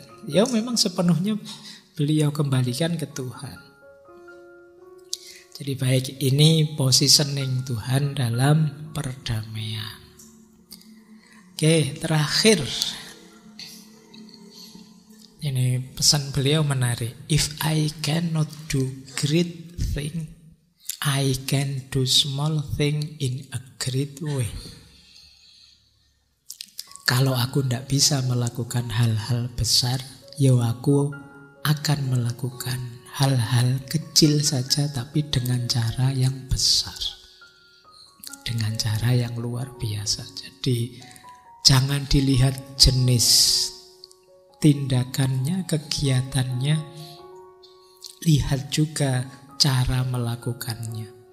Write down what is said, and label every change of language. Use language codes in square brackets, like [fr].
[id] Ya memang sepenuhnya beliau kembalikan ke Tuhan. Jadi baik, ini positioning Tuhan dalam perdamaian. Oke, terakhir. Ini pesan beliau menarik. [en] If I cannot do great thing, I can do small thing in a great way. [id] Kalau aku tidak bisa melakukan hal-hal besar, ya aku akan melakukan hal-hal kecil saja tapi dengan cara yang besar. Dengan cara yang luar biasa. Jadi jangan dilihat jenis tindakannya, kegiatannya, lihat juga cara melakukannya.